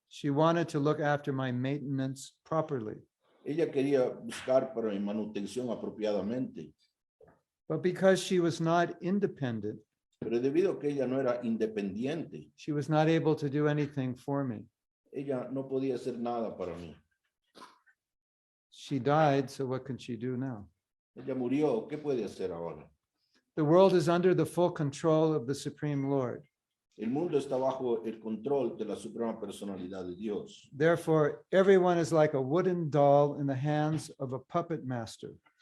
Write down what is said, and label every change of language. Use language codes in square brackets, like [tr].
[en] She wanted to look after my maintenance properly. [es] Ella quería buscar para mi manutención apropiadamente. [en] But because she was not independent, [es] Pero debido a que ella no era independiente, [en] she was not able to do anything for me. [es] ella no podía hacer nada para mí. [en] She died, so what can she do now? [es] Ella murió, ¿qué puede hacer ahora? [en] The world is under the full control of the Supreme Lord. [es] El mundo está bajo el control de la Suprema Personalidad de Dios. [en] Therefore, everyone is like a wooden doll in the hands of a puppet master.